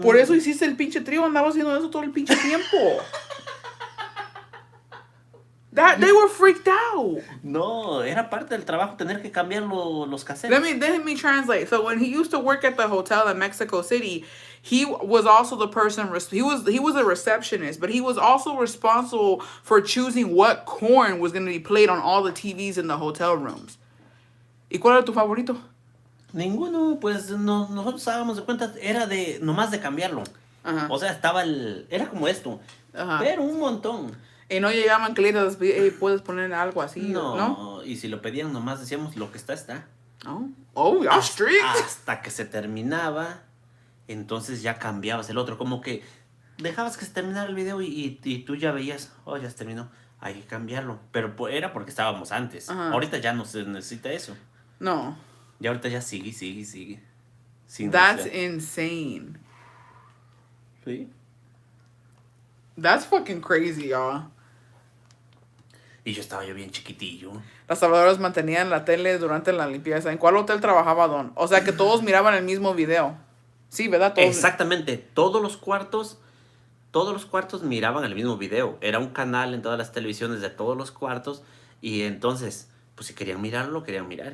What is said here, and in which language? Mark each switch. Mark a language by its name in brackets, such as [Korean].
[Spanish] Por eso hiciste el pinche trío, andaba haciendo eso todo el pinche tiempo. [English] They were freaked out. [Spanish] No, era parte del trabajo tener que cambiar los cassettes. [English] Let me translate. So when he used to work at the hotel in Mexico City, he was also the person. He was a receptionist, but he was also responsible for choosing what corn was going to be played on all the TVs in the hotel rooms. [Spanish] ¿Y cuál era tu favorito? Ninguno, pues nosotros dábamos de cuenta, era nomás de cambiarlo. Ajá. O sea, era como esto, Ajá. pero un montón. Y no llegaban clientes, hey, puedes poner algo así, ¿no? Y si lo pedían nomás decíamos lo que está. [English] Oh, y'all strict. [Spanish] Hasta que se terminaba, entonces ya cambiabas el otro, como que dejabas que se terminara el video y tú ya veías, ya se terminó, hay que cambiarlo, pero era porque estábamos antes. Ajá. Ahorita ya no se necesita eso. No. Y ahorita ya sigue, sigue, sigue. Sin [English] That's [Spanish] necesidad. [English] insane. [Spanish] Sí. [English] That's fucking crazy, y'all. [Spanish] Y yo estaba yo bien chiquitillo. Las salvadoras mantenían la tele durante la limpieza. ¿En cuál hotel trabajaba Don? O sea que todos miraban el mismo video. Sí, ¿verdad? Todos. Exactamente, todos los cuartos miraban el mismo video. Era un canal en todas las televisiones de todos los cuartos. Y entonces, pues si querían mirarlo, lo querían mirar.